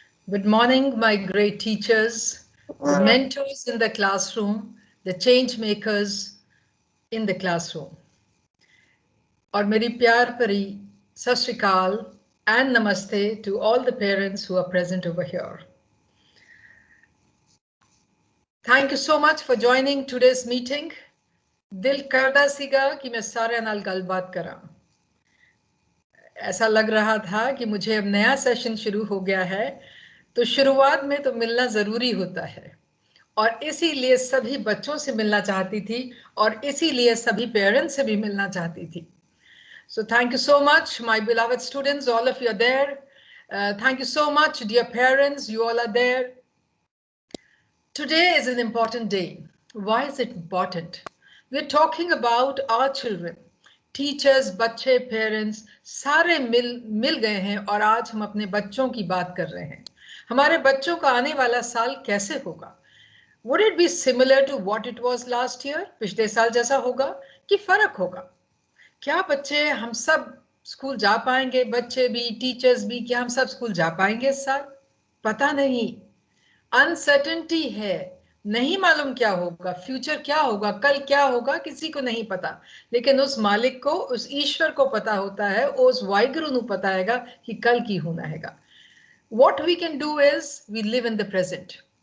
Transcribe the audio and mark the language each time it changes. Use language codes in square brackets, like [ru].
[en] Good morning, my great teachers, the mentors in the classroom, the change makers in the classroom. [hi] और मेरी प्यार भरी सत श्री अकाल [en] and namaste to all the parents who are present over here. Thank you so much for joining today's meeting. [pa] दिल करदा सीगा कि मैं सारे नाल गलबात करा. [hi] ऐसा लग रहा था कि मुझे अब नया सेशन शुरू हो गया है, तो शुरुआत में तो मिलना जरूरी होता है, और इसीलिए सभी बच्चों से मिलना चाहती थी और इसीलिए सभी पेरेंट्स से भी मिलना चाहती थी. [en] So thank you so much, my beloved students, all of you are there. Thank you so much, dear parents, you all are there. Today is an important day. Why is it important? We're talking about our children. [hi] Teachers, बच्चे, parents सारे मिल गए हैं और आज हम अपने बच्चों की बात कर रहे हैं. हमारे बच्चों का आने वाला साल कैसे होगा? [en] Would it be similar to what it was last year? [hi] पिछले साल जैसा होगा कि फर्क होगा? क्या बच्चे हम सब स्कूल जा पाएंगे, बच्चे भी, टीचर्स भी, क्या हम सब स्कूल जा पाएंगे इस साल? पता नहीं, अनसर्टेनिटी है, नहीं मालूम क्या होगा, फ्यूचर क्या होगा, कल क्या होगा, किसी को नहीं पता, लेकिन उस मालिक को, उस ईश्वर को पता होता है, उस वाहिगुरु को पता हैगा [pa] कि कल की होना हैगा. [en] What we can do is we live in the present.